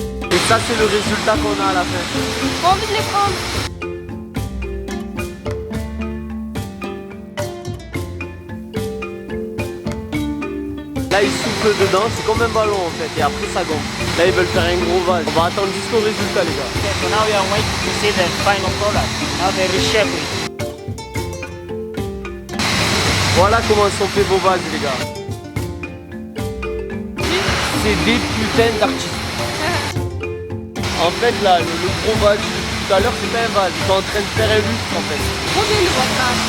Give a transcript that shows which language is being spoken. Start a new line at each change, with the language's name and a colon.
French: Et ça, c'est le résultat qu'on a à la fin. J'ai envie de les prendre. Là, ils soufflent dedans, c'est comme un ballon en fait, et après ça gonfle. Là, ils veulent faire un gros vase. On va attendre jusqu'au résultat, les gars.
English: Okay, so now we are waiting to see the final product. Now they reshape it.
French: Voilà comment sont faits vos vases, les gars. C'est des putains d'artistes. En fait, là, le gros vase tout à l'heure, c'est pas un vase. Ils sont en train de faire un lustre, en fait. Trop bien le votre.